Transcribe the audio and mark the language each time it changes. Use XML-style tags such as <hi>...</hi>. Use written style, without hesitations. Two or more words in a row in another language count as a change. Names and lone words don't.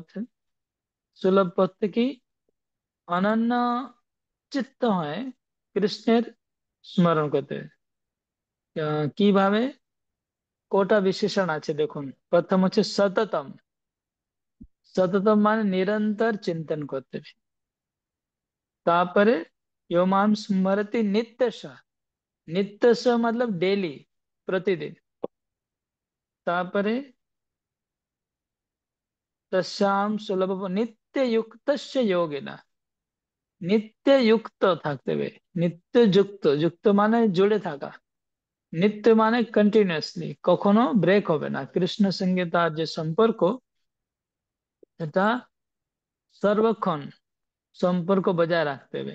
<bn>সুলভ পথে কি অনন্য চিত্ত হয় কৃষ্ণের স্মরণ করতে। কিভাবে? কোটা বিশেষণ আছে দেখুন। প্রথম হচ্ছে সততম। সততম মানে নিরন্তর চিন্তন করতে হবে।</bn> <sa>তারপরে योमाम स्मरति नित्यश।</sa> <hi>नित्यश मतलब डेली, प्रतिदिन।</hi> <sa>তারপরে তস্যাম সুলভ নিত্য युक्त योगिना।</sa> <bn>নিত্য যুক্ত থাকতে হবে। নিত্য যুক্ত, যুক্ত মানে জুড়ে থাকা। নিত্য মানে কন্টিনিউয়াসলি, কখনো ব্রেক হবে না। কৃষ্ণ সঙ্গে তার যে সম্পর্ক, এটা সর্বক্ষণ সম্পর্ক বজায় রাখতে হবে।</bn>